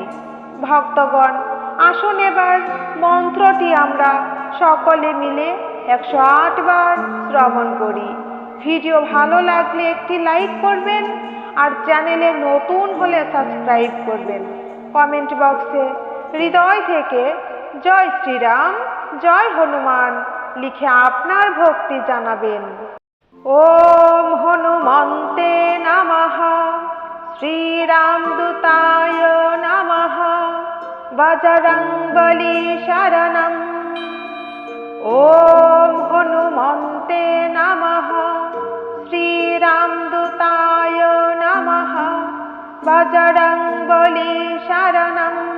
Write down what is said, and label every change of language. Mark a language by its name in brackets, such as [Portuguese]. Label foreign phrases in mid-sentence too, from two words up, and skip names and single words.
[Bangla] ভক্তগণ, আসুন এবার মন্ত্রটি আমরা সকলে মিলে 108 বার শ্রবণ করি। ভিডিও ভালো লাগলে একটি লাইক করবেন আর চ্যানেলে নতুন হলে সাবস্ক্রাইব করবেন। কমেন্ট বক্সে হৃদয় থেকে জয় শ্রীরাম, জয় হনুমান লিখে আপনার ভক্তি জানাবেন। [Sanskrit] ওম হনুমন্তে নমঃ, শ্রীরামদূতায় নমঃ, বজরংবলী শরণম। ওম হনুমন্তে নমঃ, শ্রীরামদূতায় নমঃ, বজরংবলী শরণম।